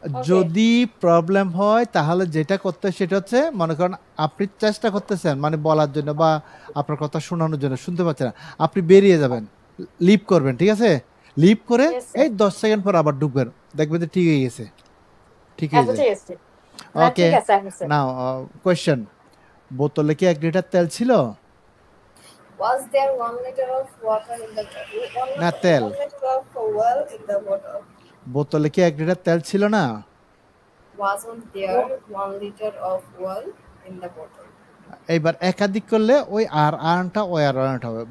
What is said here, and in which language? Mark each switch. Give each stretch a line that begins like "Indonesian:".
Bangla: যদি প্রবলেম হয় তাহলে যেটা করতে সেটা হচ্ছে, মনে করেন আপনি চেষ্টা করতেছেন মানে বলার জন্য বা আপনার কথা শোনানোর জন্য, শুনতে পাচ্ছেন না, আপনি বেরিয়ে যাবেন, লিভ করবেন, ঠিক আছে? লিভ করে এই 10 সেকেন্ড পর আবার ঢুকবেন, দেখবেন যে ঠিক হয়ে গেছে, ঠিক হয়ে গেছে।
English: okay, now question,
Bangla: বোতলে কি 1 লিটার তেল ছিল?
English: Was there 1 liter of water in the bottle?
Bangla: না, তেল।
English: 1 liter of fuel in the bottle.
Bangla: বোতলে কি 1 লিটার তেল ছিল না?
English: Wasn't there 1 liter of fuel in the bottle?
Bangla: এইবার একাধিক করলে ওই আর আরটা ওই আর আরটা হবে।